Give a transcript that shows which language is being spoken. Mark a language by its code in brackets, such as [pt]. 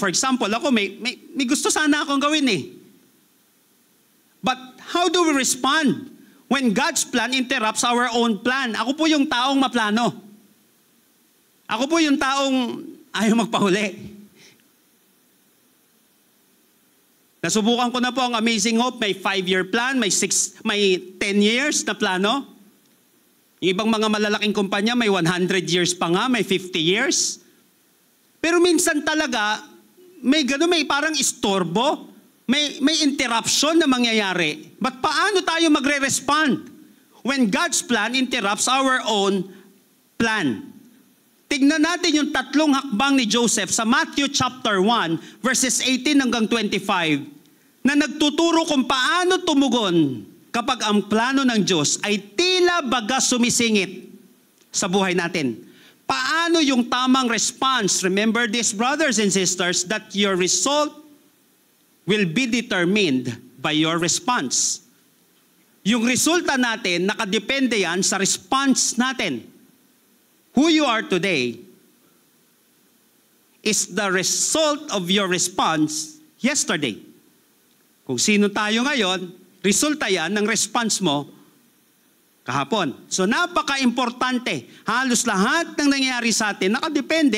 [en] For example, [tl] ako may gusto sana akong gawin eh. [en] But how do we respond when God's plan interrupts our own plan? [tl] Ako po yung taong maplano. Ako po yung taong ayaw magpahuli. Nasubukan ko na po ang Amazing Hope. May 5-year plan, may 10 years na plano. Yung ibang mga malalaking kumpanya, may 100 years pa nga, may 50 years. Pero minsan talaga, may parang istorbo, may interruption na mangyayari. [en] But [tl] paano tayo magre-respond [en] when God's plan interrupts our own plan? [tl] Tignan natin yung tatlong hakbang ni Joseph sa Matthew chapter 1, verses 18 hanggang 25, na nagtuturo kung paano tumugon kapag ang plano ng Diyos ay tila baga sumisingit sa buhay natin. Paano yung tamang response? [en] Remember this, brothers and sisters, that your result will be determined by your response. [tl] Yung resulta natin, nakadepende yan sa response natin. [en] Who you are today is the result of your response yesterday. [tl] Kung sino tayo ngayon, resulta yan ng response mo kahapon. So napaka-importante. Halos lahat ng nangyayari sa atin, nakadepende.